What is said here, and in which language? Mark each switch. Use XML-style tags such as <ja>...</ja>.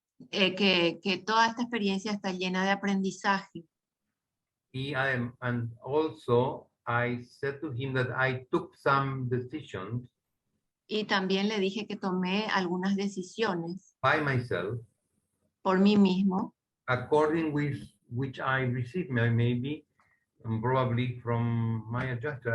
<es>Que toda esta experiencia está llena de aprendizaje.</es> <en>And also I said to him that I took some decisions</en> <es>Y también le dije que tomé algunas decisiones</es> <en>by myself</en> <es>por mí mismo</es> <en>according with which I receive, maybe probably from my adjuster.</en>